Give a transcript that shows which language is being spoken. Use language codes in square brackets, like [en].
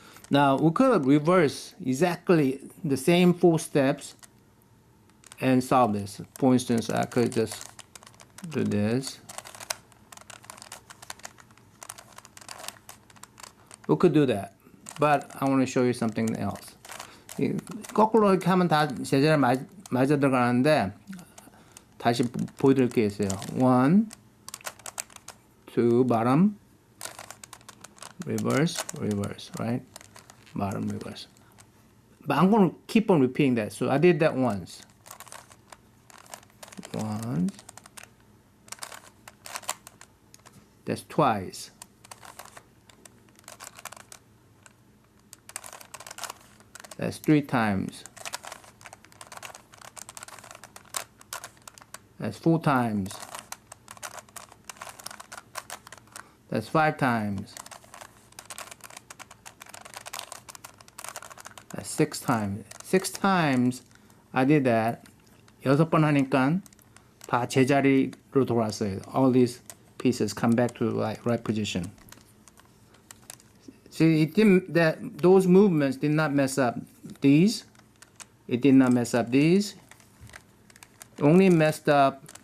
[en] Now, we could reverse exactly the same 4 steps and solve this. For instance, I could just do this. We could do that. But I want to show you something else. [ko] 거꾸로 이렇게 하면 다 제자리에 맞아 들어가는데 다시 보여드릴 게 있어요. [en] 1, 2, bottom, reverse, reverse, right? Bottom, reverse. But I'm going to keep on repeating that. So I did that once. Once. That's twice. That's 3 times. That's 4 times. That's 5 times. That's 6 times. 6 times I did that. [ko] 6번 하니까 다 제자리로 돌아왔어요. [en] All these pieces come back to right position. See, those movements did not mess up these. It did not mess up these. It only messed up